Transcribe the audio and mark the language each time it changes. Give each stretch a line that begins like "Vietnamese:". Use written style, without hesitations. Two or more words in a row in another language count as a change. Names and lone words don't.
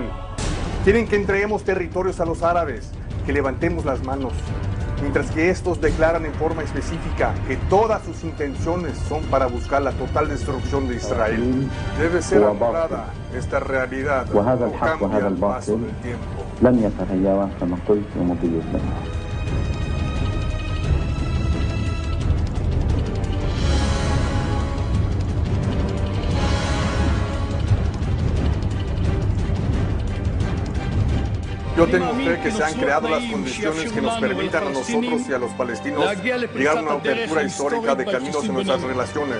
Spanish: Quieren que entreguemos territorios a los árabes, que levantemos las manos, mientras que estos declaran en forma específica que todas sus intenciones son para buscar la total destrucción de Israel. Debe ser abordada esta realidad, no cambia al paso del tiempo.
Arabic: لن يتغير كما قلت ومضي الزمن.
Spanish: Yo tengo fe que se han creado las condiciones que nos permitan a nosotros y a los palestinos llegar a una apertura histórica de caminos en nuestras relaciones.